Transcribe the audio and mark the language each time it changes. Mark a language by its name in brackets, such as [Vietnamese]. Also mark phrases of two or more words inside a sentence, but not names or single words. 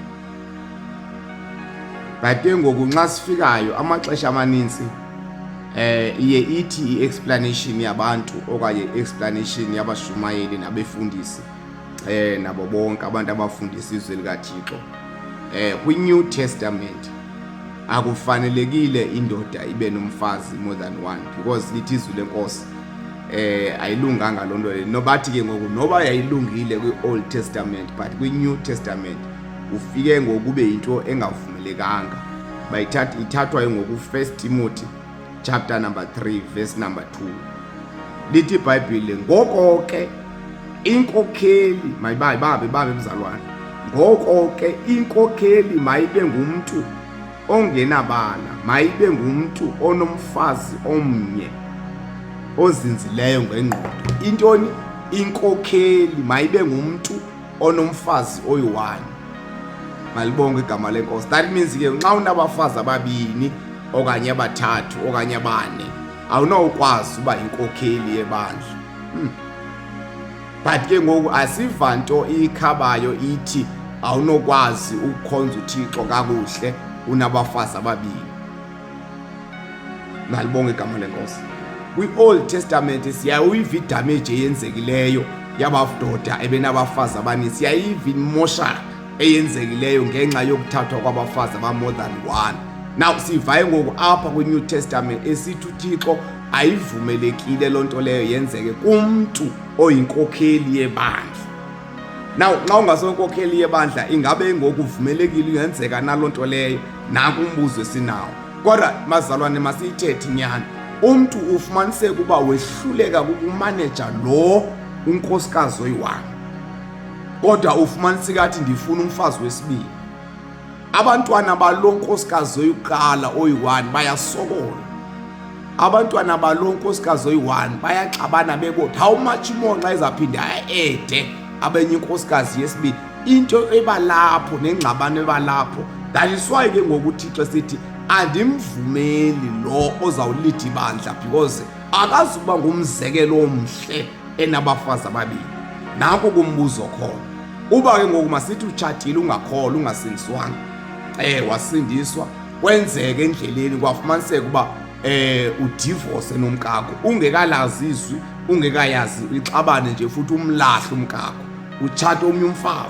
[Xhosa] But ngoku nxa sifikayo amaxesha amaninzi iye ithi i-explanation yabantu okanye i-explanation yabashumayeli nabefundisi nabo bonke abantu abafundisa izwi likaThixo kwi-New Testament akufanelekile indoda ibe nomfazi [English] more than one, [Xhosa] because lithi izwi lenkosi ayilunganga loo nto leyo. Nobathi ke ngoku noba yayilungile kwi-Old Testament but kwi-New Testament ufike ngokube into engavumelekanga. Ithathwa ngoku 1 Timothy [English] chapter number 3 verse number 2. [Xhosa] Lithi iBhayibhile, ngoko ke inkokheli mayibabe mzalwane, ngoko ke inkokheli mayibe ngumntu ongenabala, mayibe ngumntu onomfazi omnye ozinzileyo ngengqondo. Intoni? Inkokheli mayibe ngumntu onomfazi oyi-one. Malibonge igama lenkosi. [English] That means [Xhosa] ke nxa unabafazi ababini okanye abathathu okanye abane awunokwazi uba inkokheli yebandla. But ke ngoku asiva nto ikhabayo ithi awunokwazi ukukhonza uThixo kakuhle unabafazi ababini. Malibonge igama lenkosi. Kwi-Old Testament siyayiva idamage eyenzekileyo yabadoda ebenabafazi abaninzi, siyayiva imosha eyenzekileyo ngenxa yokuthathwa kwabafazi aba [English] more than one. [Xhosa] Now sivaye ngoku apha kwi-New Testament esithi uThixo ayivumelekile loo nto leyo yenzeke kumntu oyinkokheli yebandla. Now nxa ungasonkokheli yebandla ingabe ngoku uvumelekile yenzeka naloo nto leyo? Naku umbuzo esinawo. Kodwa mazalwane masiyithethe inyani, umntu ufumaniseka uba wehluleka ukumaneja lo unkosikazi oyi-one, kodwa ufumaniseka athi ndifuna umfazi wesibili. Abantwana balo nkosikazi oyiqala oyi-one bayasokola. Abantwana balo nkosikazi oyi-one bayaxabana bebodwa. [English] How much more [Xhosa] nxa izaphinda ede abenye inkosikazi yesibili? Into ebalapho nengxabano ebalapho. [English] That is why [Xhosa] ke ngoku uThixo sithi andimvumeli lo ozawulida ibandla, because akazuba ngumzekelo omhle enabafazi ababili. Nanko kumbuzo khona. Uba ke ngoku masithi utshatile ungakholwa ungasindiswanga, wasindiswa kwenzeke endleleni kwafumaniseka uba udivorce nomkakho ungekalazi izwi, ungekayazi ixabane nje futhi umlahle umkakho, utshate omnye umfazi.